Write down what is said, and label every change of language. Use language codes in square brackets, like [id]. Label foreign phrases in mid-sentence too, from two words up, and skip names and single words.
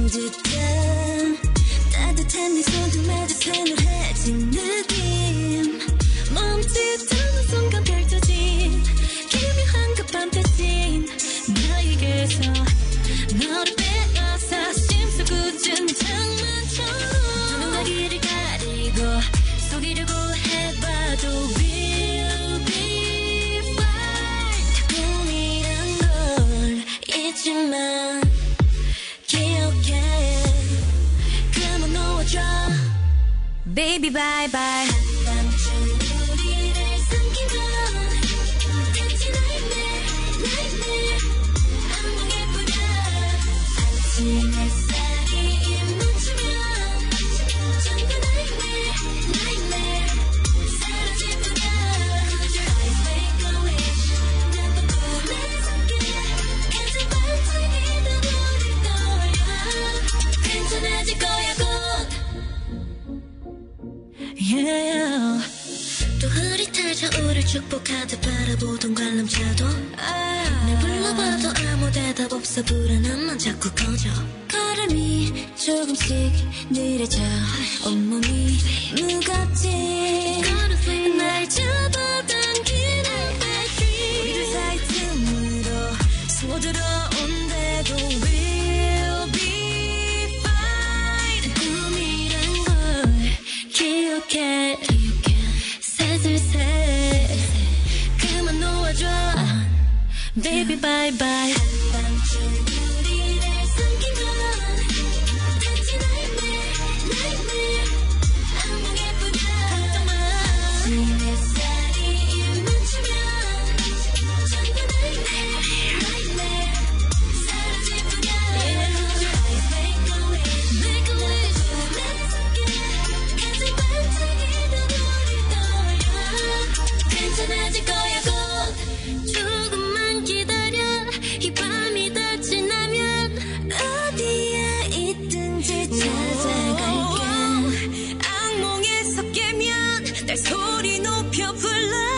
[ko] 듯한 따뜻한 네 손등마저 서늘해진 느낌 멈칫하는 순간 펼쳐진 기묘한 그 판타지 나에게서 너를 빼앗아 심수궂은 장난처럼 눈과 귀를 가리고 속이려고 해봐도 [en] we'll be fine [ko] 꿈이란 걸 잊지만 기억해 그만 놓아줘 [en] Baby bye bye [ko] 한밤중 우리를 숨기던 단지 nightmare 악몽일 뿐이야 한치 햇살이 묻히면 전부 nightmare 사라질 뿐이야 [en] Close your eyes make a wish [ko] 나도 꿈에 잠겨 가장 반짝이던 우릴 떠올려 괜찮아질 거야 곧 Yeah 또 흐릿해져 우릴 축복하듯 바라보던 관람차도 날 불러봐도 아무 대답 없어 불안함만 자꾸 커져 걸음이 조금씩 느려져 온몸이 무겁지 날 잡아당기는 battery 우리들 사이 틈으로 숨어들어온대도 [en] we'll be fine [ko] 꿈이란 걸 기억해 슬슬 그만 놓아줘 [en] Baby bye bye [ko] 한밤중 우리를 숨기던 단지 nightmare 악몽일 뿐이야 걱정 마 햇살이 묻히면 전부 nightmare 사라질 뿐이야 [en] Close your eyes make a [ko] wish 꿈에 잠겨 가장 반짝이던 우릴 떠올려 괜찮아질 거야 곧 조금만 기다려 이 밤이 다 지나면 어디에 있든지 찾아갈게 악몽에서 깨면 날 소리 높여 불러